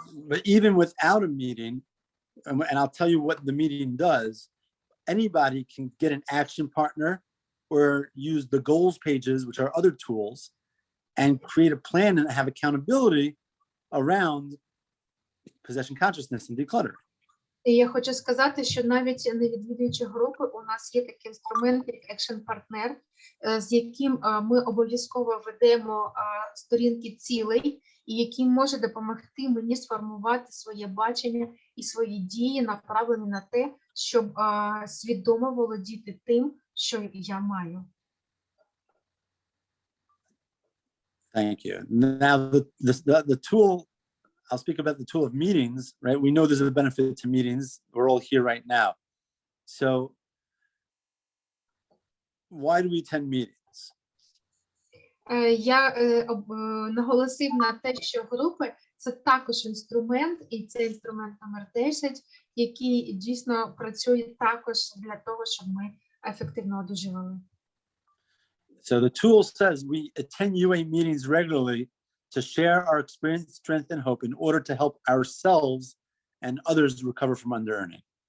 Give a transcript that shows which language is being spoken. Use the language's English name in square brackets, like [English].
[English] But even without a meeting, and I'll tell you what the meeting does, anybody can get an action partner or use the goals pages, which are other tools, and create a plan and have accountability around possession consciousness and decluttering. [Ukrainian] І я хочу сказати, що навіть не відвідуючи групи, у нас є такий інструмент, як екшн-партнер, з яким ми обов'язково ведемо сторінки цілей, і який може допомогти мені сформувати своє бачення і свої дії, направлені на те, щоб свідомо володіти тим, що я маю. [English] Thank you. Now, the tool, I'll speak about the tool of meetings, right? We know there's a benefit to meetings. We're all here right now. So why do we attend meetings? [Ukrainian] Я наголосив на те, що групи – це також інструмент, і це інструмент номер 10, який дійсно працює також для того, щоб ми ефективно одужували. [English] So the tool says we attend UA meetings regularly to share our experience, strength, and hope in order to help ourselves and others recover from under-earning.